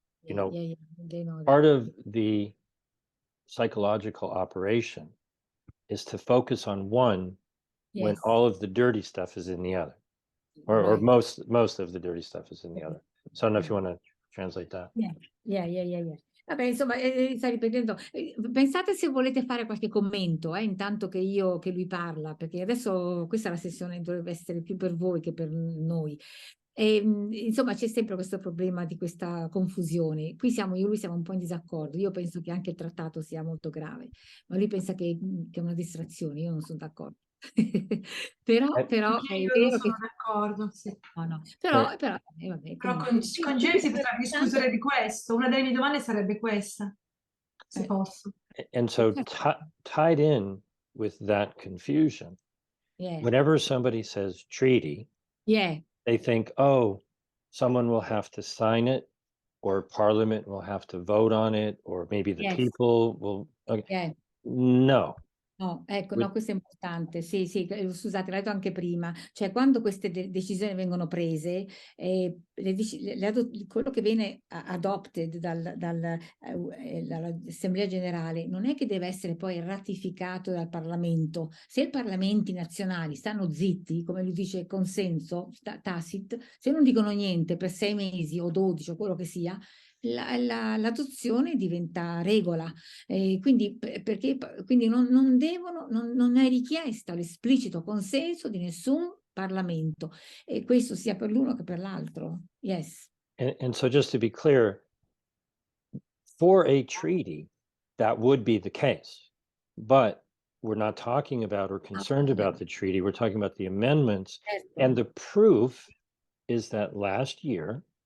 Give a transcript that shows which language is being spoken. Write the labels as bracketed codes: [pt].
[en] They know that. part of the psychological operation is to focus on one when Yes. all of the dirty stuff is in the other, or Right. most of the dirty stuff is in the other. So I don't know if you want to translate that. Yeah. [it] Vabbè, insomma, sta ripetendo. Pensate se volete fare qualche commento, intanto che lui parla, perché adesso questa è la sessione dovrebbe essere più per voi che per noi. Insomma, c'è sempre questo problema di questa confusione. Qui io e lui siamo un po' in disaccordo. Io penso che anche il trattato sia molto grave, ma lui pensa che è una distrazione. Io non sono d'accordo. però è Io vero non che... sono d'accordo, sì. No. Però vabbè, Però con Geri si potrebbe discutere di questo. Una delle mie domande sarebbe questa, se posso. [en] And so tied in with that confusion, whenever somebody says treaty, they think, oh, someone will have to sign it, or Parliament will have to vote on it, or maybe the people will. Okay. No. [it] No, ecco, no, questo è importante. Sì, scusate, l'ho detto anche prima. Cioè, quando queste decisioni vengono prese, quello che viene adopted dall'Assemblea Generale non è che deve essere poi ratificato dal Parlamento. Se i parlamenti nazionali stanno zitti, come lui dice, consenso, tacit, se non dicono niente per 6 mesi o 12 o quello che sia, l'adozione diventa regola. Quindi non è richiesta l'esplicito consenso di nessun Parlamento, e questo sia per l'uno che per l'altro. [en] Yes. And so just to be clear, for a treaty, that would be the case, but we're not talking about or concerned about the treaty. We're talking about the amendments and the proof is that last year,